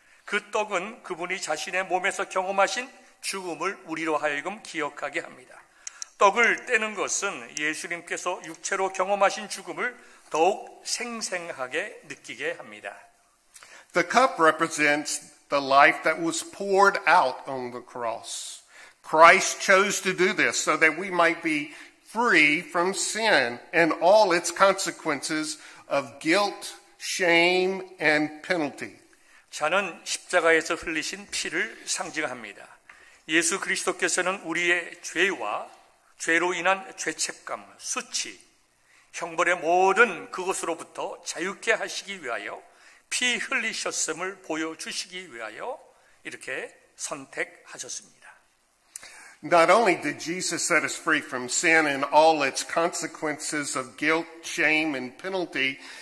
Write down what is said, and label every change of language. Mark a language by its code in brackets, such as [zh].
[ko] 그 떡은 그분이 자신의 몸에서 경험하신 죽음을 우리로 하여금 기억하게 합니다. 떡을 떼는 것은 예수님께서 육체로 경험하신 죽음을 더욱 생생하게 느끼게 합니다. [en] The cup represents the life that was poured out on the cross. Christ chose to do this so that we might be free from sin and all its consequences of guilt, shame, and penalty. [ko] 잔은 십자가에서 흘리신 피를 상징합니다. 예수 그리스도께서는 우리의 죄와 죄로 인한 죄책감, 수치, 형벌의 모든 그것으로부터 자유케 하시기 위하여 피 흘리셨음을 보여주시기 위하여 이렇게 선택하셨습니다. [en] Not only did Jesus set us free from sin and all its consequences of guilt, shame, and penalty,